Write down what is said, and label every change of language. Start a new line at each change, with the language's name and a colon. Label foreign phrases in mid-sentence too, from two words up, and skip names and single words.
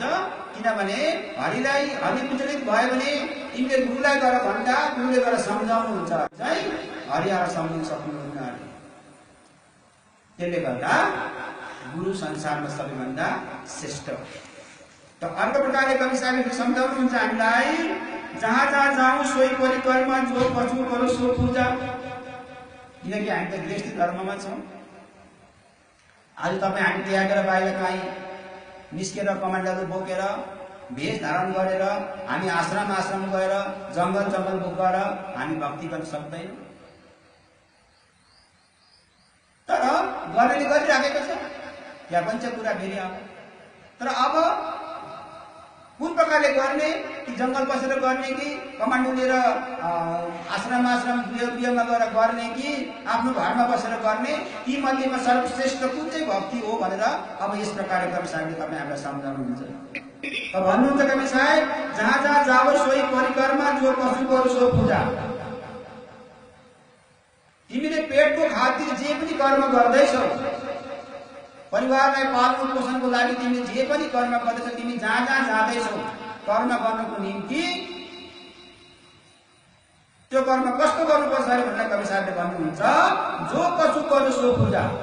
Nepali: किनभने हरिलाई हरि विचलित भयो भने तिमीले गुरुलाई गएर भन्दा गुरुले गएर सम्झाउनुहुन्छ चाहिँ हरि आएर सम्झाउन सक्नुहुन्न अरे। त्यसले गर्दा गुरु संसारमा सबैभन्दा श्रेष्ठ। त अर्को प्रकारले कवि साहबले सम्झाउनुहुन्छ हामीलाई,
Hindi: जहाँ जहाँ जाऊँ सोही परिक्रमा, जो पशु करो सो पूजा।
Nepali: किनकि हामी त गृहस्थी धर्ममा छौँ। आज तपाईँ हामी त्यागेर बाहिर काहीँ निस्केर कमान्डरहरू बोकेर भेष धारण गरेर हामी आश्रम आश्रम गएर जङ्गल जङ्गल गएर हामी भक्ति गर्न सक्दैनौँ। तर गर्नेले गरिराखेको छ, यहाँ पनि छ कुरा फेरि अब। तर अब कुन प्रकारले गर्ने, कि जङ्गल बसेर गर्ने, कि कमान्डो लिएर आश्रम आश्रम गृहमा गएर गर्ने, कि आफ्नो घरमा बसेर गर्ने, ती मध्येमा सर्वश्रेष्ठ कुन चाहिँ भक्ति हो भनेर अब यस प्रकारले कवि साहबले तपाईँ हामीलाई सम्झाउनुहुन्छ। त भन्नुहुन्छ कवि साहब,
Hindi: जहाँ जहाँ जाओ सोही परिक्रमा, जो पशु करो सो पूजा।
Nepali: तिमीले पेटको खातिर जे पनि कर्म गर्दैछौ, परिवारलाई पाल्नु पोषणको लागि तिमीले जे पनि कर्म गर्दैछौ, तिमी जहाँ जहाँ जाँदैछौ कर्म गर्नको निम्ति त्यो कर्म कस्तो गर्नुपर्छ भनेर कवि साहबले भन्नुहुन्छ,
Hindi: जो पशु करो सो पूजा।